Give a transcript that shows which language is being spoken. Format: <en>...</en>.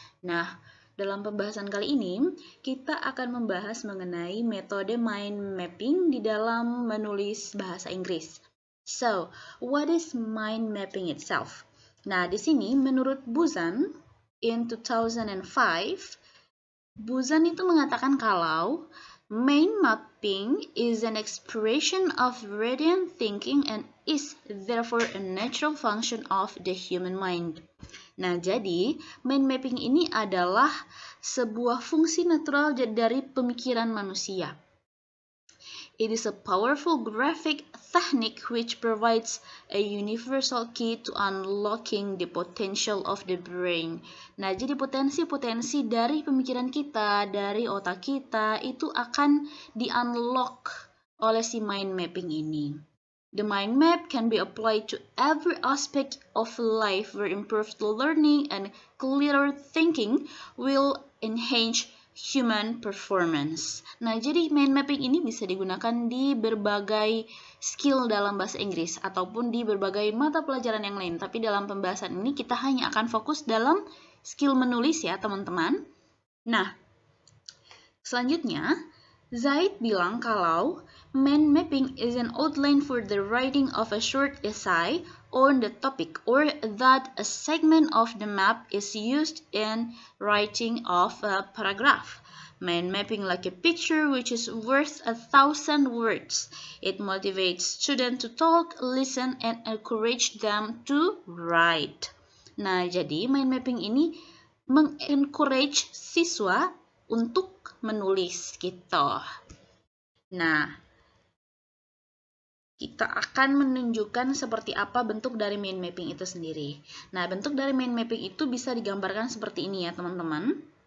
<id>Nah, dalam pembahasan kali ini, kita akan membahas mengenai metode mind mapping di dalam menulis bahasa Inggris.</id> <en>So, what is mind mapping itself?</en> <id>Nah, di sini menurut Buzan, in 2005, Buzan itu mengatakan kalau</id> <en>mind mapping is an expression of radiant thinking and is therefore a natural function of the human mind.</en> <id>Nah, jadi mind mapping ini adalah sebuah fungsi natural dari pemikiran manusia.</id> <en>It is a powerful graphic technique which provides a universal key to unlocking the potential of the brain.</en> <id>Nah, jadi potensi-potensi dari pemikiran kita, dari otak kita, itu akan di-unlock oleh si mind mapping ini.</id> <en>The mind map can be applied to every aspect of life where improved learning and clearer thinking will enhance human performance.</en> <id>Nah, jadi mind mapping ini bisa digunakan di berbagai skill dalam bahasa Inggris ataupun di berbagai mata pelajaran yang lain. Tapi dalam pembahasan ini kita hanya akan fokus dalam skill menulis ya, teman-teman. Nah, selanjutnya Zaid bilang kalau</id> <en>mind mapping is an outline for the writing of a short essay on the topic, or that a segment of the map is used in writing of a paragraph. Mind mapping like a picture which is worth 1,000 words. It motivates students to talk, listen, and encourage them to write.</en> <id>Nah, jadi mind mapping ini mengencourage siswa untuk menulis gitu. Nah, kita akan menunjukkan seperti apa bentuk dari mind mapping itu sendiri. Nah, bentuk dari mind mapping itu bisa digambarkan seperti ini ya, teman-teman.</id>